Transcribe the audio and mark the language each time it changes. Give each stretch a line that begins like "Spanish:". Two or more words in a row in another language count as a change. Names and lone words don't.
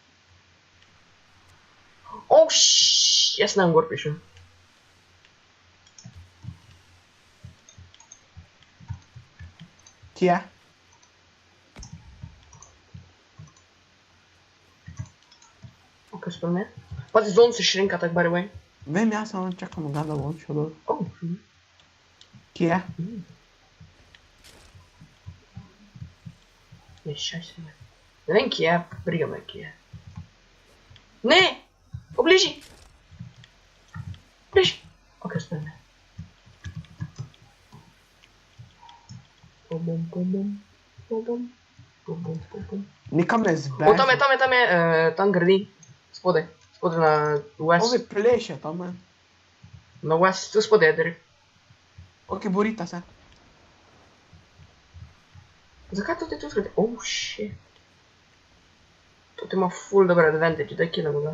Slovenian: Oh, šššš, jaz ne vem gor pišem. Kje? Ok, spremlja. Pazi, zon se šrinka, tak
English: by the way.
Slovenian: Vem, jaz samo čakam ga, da bom šel dol. Oh, Kje? ne, šaj se me. Ne vem, kje je, briga me, kje je. Ne! Obliži! Bliži! Ok, spremlja. Bum, bum, bum, bum. Bum, bum. Bum, bum, bum, bum. Nikam ne O, zbeži. tam je, tam gradi. Spodaj. Spodaj na west. Ovi pleše tam, ne. Na west, tu spodaj je direkt. Ok, borita se. Zakaj to ti tu zgradi?
English: Oh, shit.
Slovenian: To ti ima full dober advantage, daj killamo ga.